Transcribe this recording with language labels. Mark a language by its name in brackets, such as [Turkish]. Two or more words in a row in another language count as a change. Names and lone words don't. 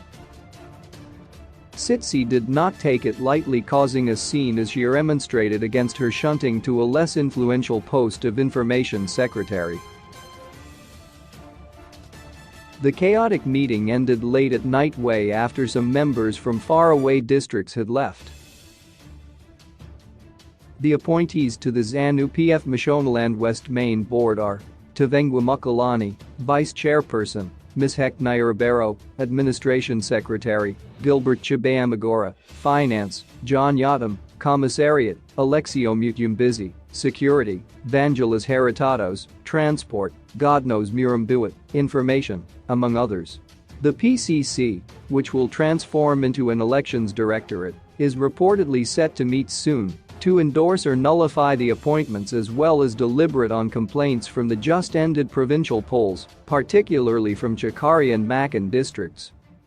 [English] Tsitsi did not take it lightly, causing a scene as she remonstrated against her shunting to a less influential post of Information Secretary. The chaotic meeting ended late at night way after some members from faraway districts had left. The appointees to the Zanu-PF Mashonaland West Main Board are Tavengwa Mukalani, Vice Chairperson, Ms. Heknaya Ribeiro, Administration Secretary, Gilbert Chibayamagora, Finance, John Yatam, Commissariat, Alexio Mutyumbizi, Security, Vangelis Heritatos, Transport, Godknows Murambuit, Information, among others. The PCC, which will transform into an elections directorate, is reportedly set to meet soon to endorse or nullify the appointments as well as deliberate on complaints from the just-ended provincial polls, particularly from Chakari and Makan districts.